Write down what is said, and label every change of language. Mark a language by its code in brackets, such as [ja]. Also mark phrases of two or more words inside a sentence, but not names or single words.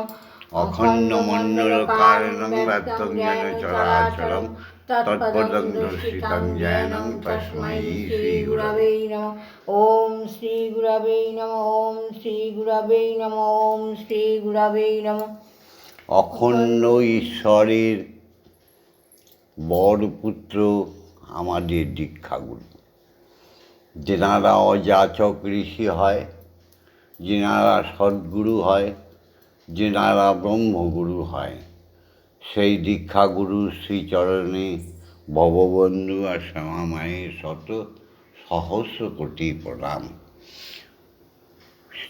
[sa] অখণ্ডমণ্ডলকারণং ব্যক্তং জ্ঞান চরাচরং তৎপদং দর্শিতং জ্ঞানং তস্मै শ্রীগুরবে নমঃ। ওম শ্রী গুরবে নমঃ। ওম শ্রী গুরবে নমঃ। ওম শ্রী গুরবে নমঃ। [bn] অখণ্ড ঈশ্বরের বড় পুত্র আমাদের দীক্ষাগুরু, যেনারা অযাচক ঋষি হয়, যেনারা সদ্গুরু হয়, যেনারা ব্রহ্মগুরু হয়, সেই দীক্ষাগুরু শ্রীচরণে ভববন্ধু আর শ্যামা মায়ের শত সহস্র কোটি প্রণাম।